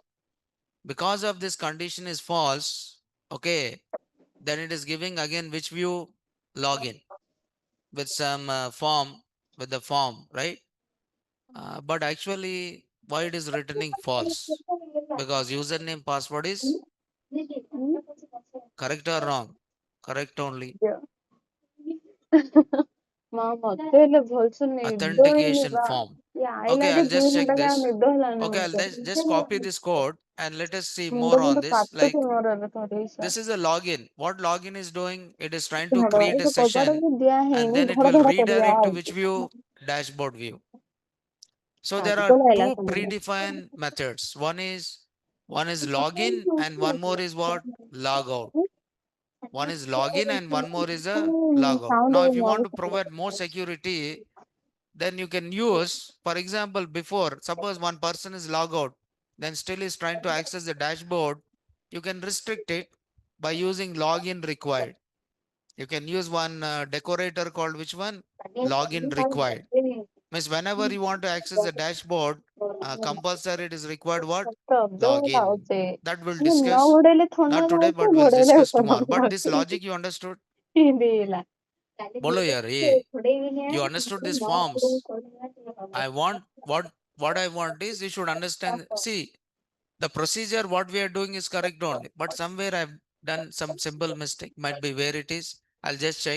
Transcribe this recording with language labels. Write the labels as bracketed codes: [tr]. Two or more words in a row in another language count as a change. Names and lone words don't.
[en] Because of this condition is false, okay, then it is giving again which view? Login with some form, with the form, right? But actually, why it is returning false? Because username password is correct or wrong? Correct only. [or] ମା ମତେ ହେଲେ ଭଲସେ ନିଦ ହେଇନି [en] Authentication [or] ବା. [en] form. [or] ଇଏ [en] Okay, [or] ଆଇଲାଠି [en] I'll [or] ଦୁଇ [en] just check [or] ଘଣ୍ଟା ଯାଏ [en] this. [or] ନିଦ ହେଲାନି [en] Okay, I'll [or] ମତେ. [en] just copy this code and let us see more [or] ମୁଣ୍ଡ [en] on [or] ଫୁଣ୍ଡ [en] this. [or] କାଟୁଛି [en] Like [or] ମୋର ଏବେ ଥରେ [en] this [or] ସାର୍. [en] is a login. What login is doing? It is trying to [or] ଛାଡ଼ [en] create [or] ଏ [en] a [or] ଯୋଉ କବାଟ [en] session [or] ବି ଦିଆ [en] and [or] ହେଇନି [en] then it [or] ଧଡ଼ [en] will [or] ଧଡ଼ କରିବା [en] redirect to which [or] ଆଉଛି. [en] view? Dashboard view. So there are [or] ପାଗଳ ହେଲା [en] two [or] ସେମାନେ. [en] predefined methods. One is login and one more is what? Logout. One is login and one more is a logout. [or] ସାଉଣ୍ଡ [en] Now, [or] ଏବେ [en] if you want to provide more [or] ମରୁଛି. [en] security, then you can use, for example, before, suppose one person is log out, then still is trying to access the dashboard, you can restrict it by using login required. You can use one decorator called which one? Login required. Means whenever you want to access the dashboard, compulsory it is required what? [or] ଶବ୍ଦ [en] Login. [or] ପାଉଛି. [en] That we'll [or] ମୁଁ ନ [en] discuss, [or] ଘୋଡେଇଲେ ଥଣ୍ଡା [en] not today, [or] ଧରୁଛି [en] but we'll [or] ଘୋଡେଇଲେ [en] discuss tomorrow. [or] ଗରମ [en] But this [or] ଧରୁଛି. [en] logic you understood? [or] ଏମିତି ହେଲା. [hi] Bolo yaar, [en] you understood these forms. I want what I want is you should understand. See, the procedure what we are doing is correct only, but somewhere I've done some simple mistake. Might be where it is. I'll just check.